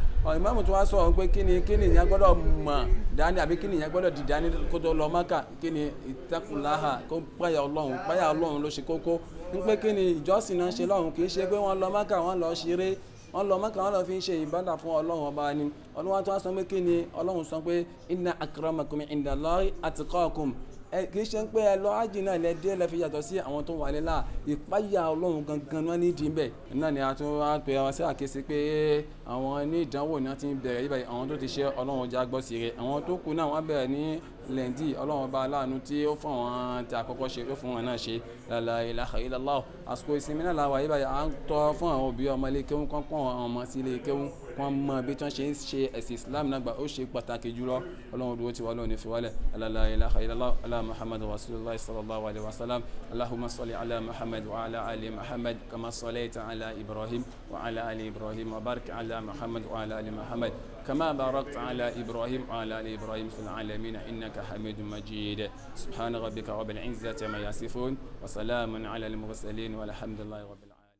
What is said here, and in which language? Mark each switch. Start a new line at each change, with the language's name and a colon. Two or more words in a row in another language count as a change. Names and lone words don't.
Yoruba: Ìmáàmù tó wá sọ pé kí ni ìyẹn gbọ́dọ̀ mọ̀ dání àbí kí ni ìyẹn gbọ́dọ̀ dìde dání kó tó lọ Mákà, kí ni ìtẹ́kùnláhà kó páyà Ọlọ́run ló ṣe kókó. ń pé kí ni ìjọsìn náà ṣe lọ́run, kì í ṣe pé wọ́n lọ Mákà wọ́n lọ ṣeré, wọ́n lọ Mákà wọ́n lọ fi ń ṣe ìbádà fún Ọlọ́run ọba ni. Ọlọ́run tó wá sọ pé kí ni Ọlọ́run sọ pé
Arabic: إن أكرمكم عند الله أتقاكم.
Yoruba: Kì í ṣe pé ẹ lọ ájì náà lẹ dé lẹ fi yàtọ̀ sí àwọn tó wà lélà, ìpáyà Ọlọ́run gangan wọn ní ìdí bẹ́ẹ̀. Náà ni a tún wá pè wá sí àkíyèsí pé àwọn ní ìdánwò náà ti ń bẹ̀rẹ̀ yíbẹ̀, àwọn tó ti ṣe Ọlọ́run já gbọ́ sí rẹ̀, àwọn tó kù náà wọ́n bẹ̀rẹ̀ ní lẹ́ǹdì Ọlọ́run ọba aláàánú tí ó fún àwọn tí àkọ́kọ́ ṣe ó fún wọn náà ṣe
Arabic: لا إله إلا الله.
Yoruba: Àsìkò ìsinmi náà làwà yíbẹ̀ à ń tọ́ fún àwọn òbí ọmọ ilé kéwú kan pọ̀ àwọn ọmọ sí ilé kéwú wọn mọ bí tí wọ́n ṣe ń ṣe ẹ̀sìn Islam náà gbà ó ṣe pàtàkì jùlọ. Ọlọ́run dúró ti wà lónìí fi wálẹ̀
Arabic: لا إله إلا الله على محمد رسول الله صلى الله عليه وسلم. اللهم صل على محمد وعلى آل محمد كما صليت على إبراهيم وعلى آل إبراهيم وبارك على محمد وعلى آل محمد كما باركت على إبراهيم وعلى آل إبراهيم في العالمين إنك حميد مجيد. سبحان ربك رب العزة ما يصفون وسلام على المرسلين والحمد لله رب العالمين.